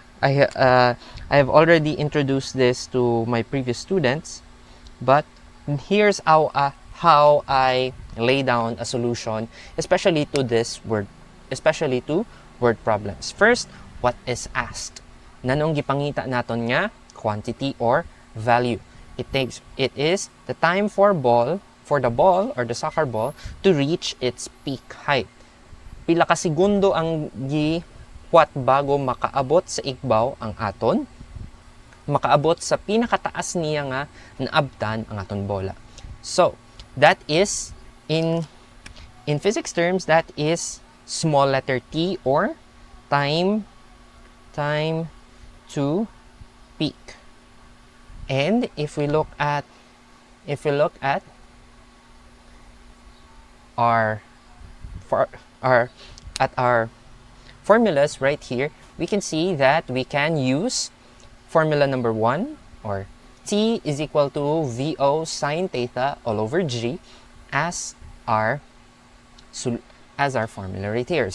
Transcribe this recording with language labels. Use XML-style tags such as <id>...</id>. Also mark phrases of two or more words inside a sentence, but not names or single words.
<en>I have already introduced this to my previous students, but here's how I lay down a solution, especially to word problems. First, what is asked?</en> <hil>Nanong gipangita naton nga</hil> <en>quantity or value. It is the time for the ball or the soccer ball to reach its peak height.</en> <hil>Pila ka segundo ang giwat bago makaabot sa igbaw ang aton, makaabot sa pinakataas niya nga naabtan ang aton bola.</hil> <en>So, that is in physics terms, that is small letter t, or time to peak. And if we look at our our formulas right here, we can see that we can use formula number 1, or T is equal to VO sine theta all over G as our formula right here.</en>